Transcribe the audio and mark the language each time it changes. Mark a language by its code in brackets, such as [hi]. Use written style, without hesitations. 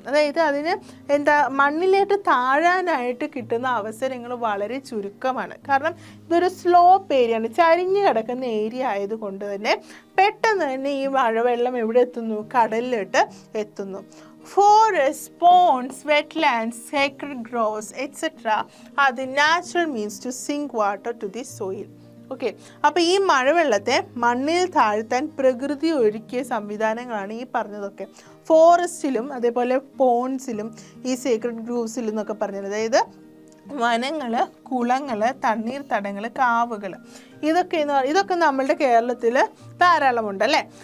[ml] അതായത് അതിന് മണ്ണിലേക്ക് താഴാനായിട്ട് കിട്ടുന്ന അവസരങ്ങൾ വളരെ ചുരുക്കമാണ്. കാരണം ഇതൊരു സ്ലോപ്പ് ഏരിയയാണ്, ചരിഞ്ഞ് കിടക്കുന്ന ഏരിയ ആയതുകൊണ്ട് തന്നെ പെട്ടെന്ന് തന്നെ ഈ മഴവെള്ളം എവിടെ എത്തുന്നു, കടലിലോട്ട് എത്തുന്നു. [en] Forests, ponds, wetlands, sacred groves, etc. are the natural means to sink water to the soil. [ml] Okay, അപ്പോൾ ഈ മഴവെള്ളത്തെ മണ്ണിൽ താഴ്ത്താൻ പ്രകൃതി ഒരുക്കിയ സംവിധാനങ്ങളാണ് ഈ പറഞ്ഞതൊക്കെ. ഫോറസ്റ്റിലും അതേപോലെ പോൺസിലും ഈ സേക്രഡ് ഗ്രൂവ്സിലും എന്നൊക്കെ പറഞ്ഞത്, അതായത് വനങ്ങൾ, കുളങ്ങൾ, തണ്ണീർത്തടങ്ങൾ, കാവുകൾ, ഇതൊക്കെ നമ്മളുടെ കേരളത്തിൽ ധാരാളമുണ്ട് അല്ലേ.